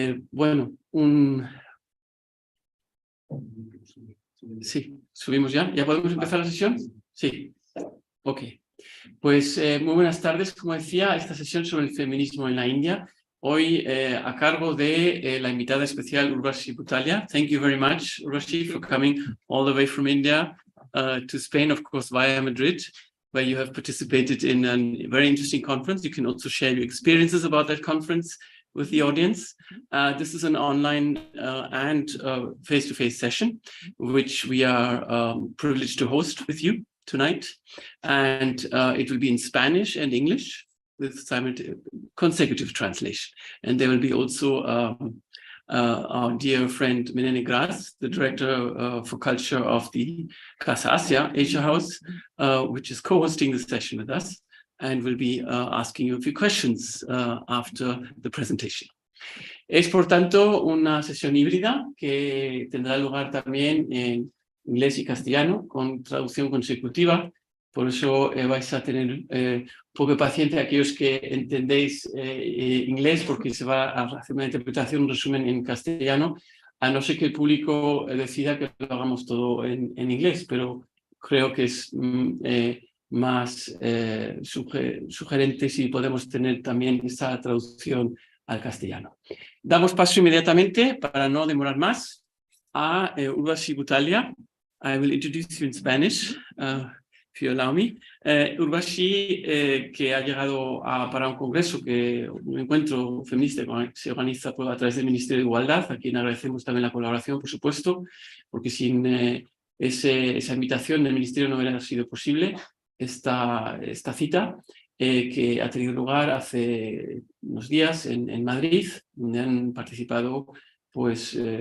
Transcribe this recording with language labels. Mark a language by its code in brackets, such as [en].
[es] Bueno, Sí, subimos ya. ¿Ya podemos empezar la sesión? Sí. Ok. Pues muy buenas tardes. Como decía, esta sesión sobre el feminismo en la India, hoy a cargo de la invitada especial Urvashi Butalia. [en] Thank you very much, Urvashi, for coming all the way from India to Spain, of course, via Madrid, where you have participated in a very interesting conference. You can also share your experiences about that conference with the audience. This is an online and face-to-face session, which we are privileged to host with you tonight. And it will be in Spanish and English with consecutive translation. And there will be also our dear friend Menene Gras, the director for culture of the Casa Asia House, which is co-hosting the session with us, and will be asking you a few questions after the presentation. [es] Es, por tanto, una sesión híbrida que tendrá lugar también en inglés y castellano, con traducción consecutiva. Por eso vais a tener un poco de paciencia aquellos que entendéis inglés, porque se va a hacer una interpretación, un resumen en castellano, a no ser que el público decida que lo hagamos todo en inglés, pero creo que es más sugerente si podemos tener también esa traducción al castellano. Damos paso inmediatamente, para no demorar más, a Urvashi Butalia. [en] I will introduce you in Spanish, if you allow me. [es] Urvashi, que ha llegado para un congreso, un encuentro feminista que se organiza a través del Ministerio de Igualdad, a quien agradecemos también la colaboración, por supuesto, porque sin esa invitación del Ministerio no hubiera sido posible esta cita, que ha tenido lugar hace unos días en Madrid, donde han participado pues,